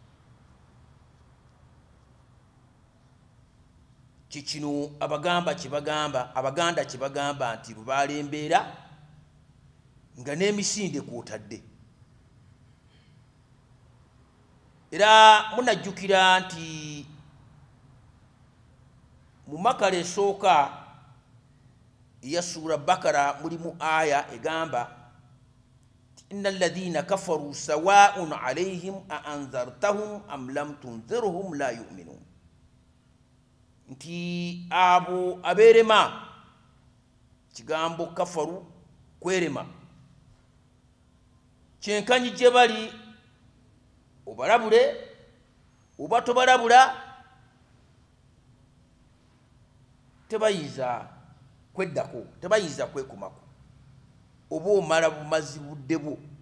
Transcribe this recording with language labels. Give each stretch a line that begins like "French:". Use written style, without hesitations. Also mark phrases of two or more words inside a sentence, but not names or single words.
Ganda: Kikino Abaganda kyebagamba nti lubaala embeera nga n'emisinde kw'otadde. Era munajjukira nti mu makala esooka ya sura Bakara mulimu aya egamba
Arabic: إن الذين كفروا سواء عليهم أأنذرتهم أم لم تنذرهم لا يؤمنون,
Ganda: nti abo aberema, kigambo kafaru kwerema, kyenkanyi gye bali obalabule oba tobalabula tebayinza kweddako, tebayinza kwekomako oba omala bumazi budde bwo.